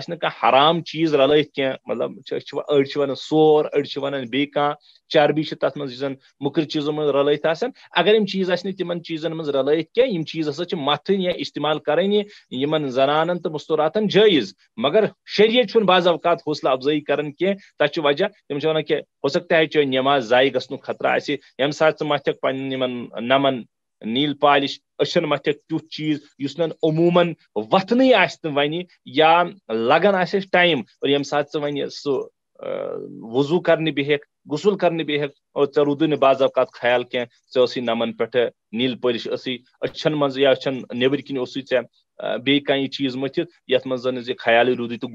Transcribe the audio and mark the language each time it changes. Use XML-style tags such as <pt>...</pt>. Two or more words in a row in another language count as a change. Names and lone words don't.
<ks>آسہِ نہٕ کانٛہہ حرام چیٖز رلٲیِتھ کینٛہہ مطلب أڑۍ چھِ ونان سور أڑۍ چھِ ونان بیٚیہِ کانٛہہ چربی چھِ تتھ منٛز یُس زن مُکر چیٖزو منٛز رلٲیِتھ آسان اگر یِم چیٖز آسہِ نہٕ تِمن چیٖزن منٛز رلٲیِتھ کینٛہہ یِم چیٖز ہسا چھِ متھٕنۍ یا استعمال کرٕنۍ یِمن زنانن تہٕ مستوراتن جٲیز مگر شریعت چھُنہٕ بعض اوقات حوصلہٕ افضٲیی کران کینٛہہ تتھ چھُ وجہ تِم چھِ ونان کہِ</ks> <ur>ہو سکتا ہے</ur> <ks>چٲنۍ نٮ۪ماز ضایہِ گژھنُک خطرٕ آسہِ ییٚمہِ ساتہٕ ژٕ متھکھ پنٕنٮ۪ن یِمن نمن</ks> <en>nail polish</en> <ks>أچھن متھکھ تیُتھ چیٖز یُس نہٕ عموٗمن وتھنٕے آسہِ نہٕ وۄنۍ یا لگان آسٮ۪س ٹایم اور ییٚمہِ ساتہٕ ژٕ وۄنۍ سُہ وضوٗ کرنہِ بیٚہکھ غسل کرنہِ بیٚہکھ اور ژےٚ روٗدُے نہٕ بعض اوقات خیال کینٛہہ ژےٚ ٲسٕے نمن پٮ۪ٹھٕ</ks> <en>nail polish</en> <ks>ٲسٕے أچھن منٛز یا أچھن نیبٕرۍ کِنۍ اوسُے ژےٚ بیٚیہِ کانٛہہ یہِ چیٖز مٔتھِتھ یتھ منٛز زن زِ خیالٕے روٗدُے تہٕ</ks>